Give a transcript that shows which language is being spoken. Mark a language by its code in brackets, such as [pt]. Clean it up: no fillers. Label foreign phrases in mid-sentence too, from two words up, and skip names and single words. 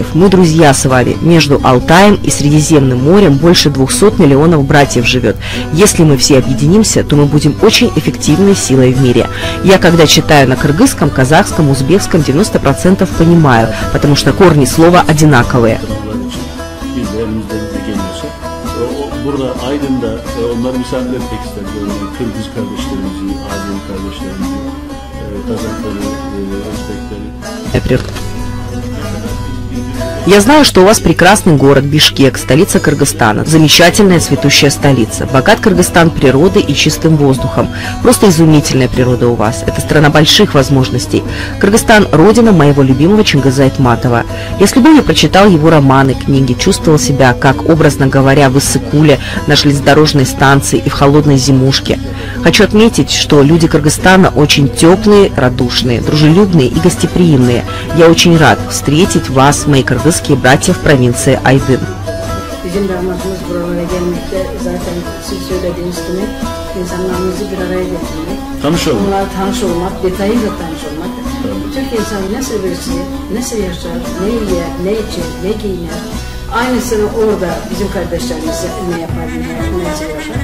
[ru] Мы друзья с вами. Между Алтаем и Средиземным морем больше 200 миллионов братьев живет. Если мы все объединимся, то мы будем очень эффективной силой в мире. Я, когда читаю на кыргызском, казахском, узбекском, 90% понимаю, потому что корни слова одинаковые. [tr] Burada Aydın'da onları misafir etmek isterim. Kırgız kardeşlerimizi, Azeri kardeşlerimizi, Kazakları, Özbekleri. [ru] Я знаю, что у вас прекрасный город Бишкек, столица Кыргызстана. Замечательная цветущая столица. Богат Кыргызстан природой и чистым воздухом. Просто изумительная природа у вас. Это страна больших возможностей. Кыргызстан – родина моего любимого Чингиза Айтматова. Я с любовью прочитал его романы, книги, чувствовал себя, как, образно говоря, в Иссык-Куле, на железнодорожной станции и в холодной зимушке. Хочу отметить, что люди Кыргызстана очень теплые, радушные, дружелюбные и гостеприимные. Я очень рад встретить вас, мои кыргызские братья в провинции Aydın. [tr] Bizim damadımız buralara gelmekte zaten siz söylediğiniz gibi insanlarımızı bir araya getirmek. Tanışalım. Onlarla tanış olmak, detayıyla tanış olmak. Türk insanı nasıl birisi, nasıl yaşar, ne yer, ne içer, ne giyiner. Aynısını orada bizim kardeşlerimiz ne yapar, nasıl yaşar.